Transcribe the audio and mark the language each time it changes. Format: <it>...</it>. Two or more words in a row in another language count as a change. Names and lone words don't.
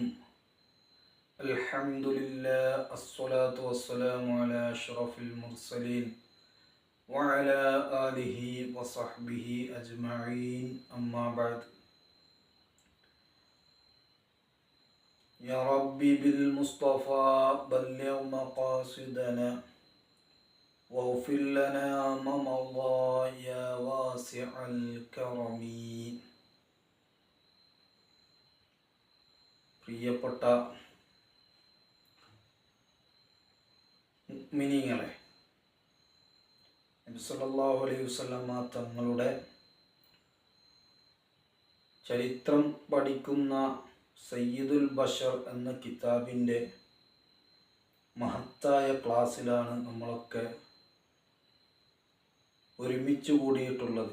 <ar>الحمد لله، الصلاة والسلام على أشرف المرسلين وعلى آله وصحبه أجمعين، أما بعد. يا ربي بالمصطفى بلغ مقاصدنا واغفر لنا ما مضى يا واسع الكرم.</ar> <ml>പ്രിയപ്പെട്ട മുഅ്മിനീങ്ങളെ, നബി</ml> <ar>صلى الله عليه وسلم</ar> <ml>തങ്ങളുടെ ചരിത്രം പഠിക്കുന്ന സയ്യിദുൽ ബശർ എന്ന കിതാബിൻ്റെ മഹത്തായ ക്ലാസ്സിലാണ് നമ്മളൊക്കെ ഒരുമിച്ച് കൂടിയിട്ടുള്ളത്.</ml>